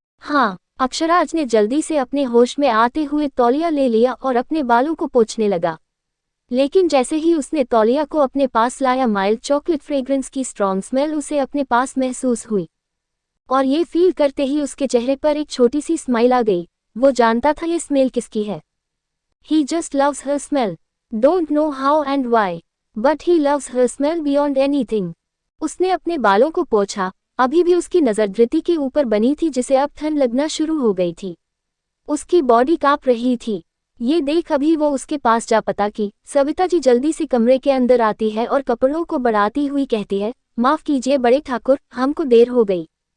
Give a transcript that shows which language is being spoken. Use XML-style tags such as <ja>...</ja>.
<hi>हाँ, अक्षराज ने जल्दी से अपने होश में आते हुए तौलिया ले लिया और अपने बालों को पोंछने लगा। लेकिन जैसे ही उसने तौलिया को अपने पास लाया, माइल्ड चॉकलेट फ्रेग्रेंस की स्ट्रॉन्ग स्मेल उसे अपने पास महसूस हुई, और ये फील करते ही उसके चेहरे पर एक छोटी सी स्माइल आ गई। वो जानता था ये स्मेल किसकी है।</hi> <en>He just loves her smell. Don't know how and why, but he loves her smell beyond anything.</en> <hi>उसने अपने बालों को पोंछा। अभी भी उसकी नज़र धृति के ऊपर बनी थी, जिसे अब ठंड लगना शुरू हो गई थी। उसकी बॉडी कांप रही थी। ये देख अभी वो उसके पास जा पता कि सविता जी जल्दी से कमरे के अंदर आती है और कपड़ों को बढ़ाती हुई कहती है, माफ कीजिए बड़े ठाकुर, हमको देर हो गई।</hi>